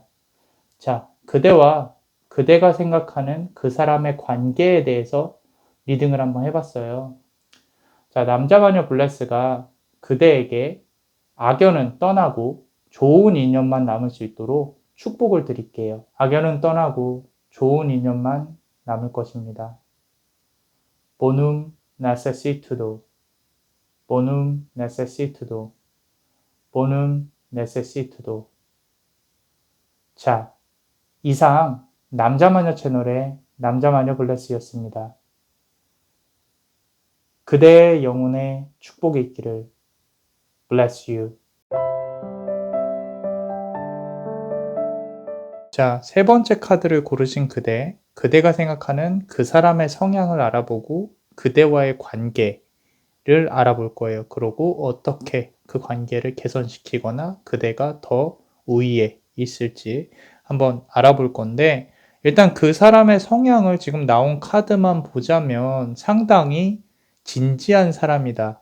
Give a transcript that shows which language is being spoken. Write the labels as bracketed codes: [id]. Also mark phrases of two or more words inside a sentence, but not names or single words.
[ko] 자, 그대가 생각하는 그 사람의 관계에 대해서 리딩을 한번 해봤어요. 자, 남자마녀 블레스가 그대에게 악연은 떠나고 좋은 인연만 남을 수 있도록 축복을 드릴게요. 악연은 떠나고 좋은 인연만 남을 것입니다. [la] Bonum necessitudo, bonum necessitudo, bonum necessitudo. [ko] 자, 이상 남자마녀 채널의 남자마녀 블레스였습니다. 그대의 영혼에 축복이 있기를. [en] Bless you. [ko] 자, 세 번째 카드를 고르신 그대가 생각하는 그 사람의 성향을 알아보고 그대와의 관계를 알아볼 거예요. 그리고 어떻게 그 관계를 개선시키거나 그대가 더 우위에 있을지 한번 알아볼 건데, 일단 그 사람의 성향을 지금 나온 카드만 보자면 상당히 진지한 사람이다.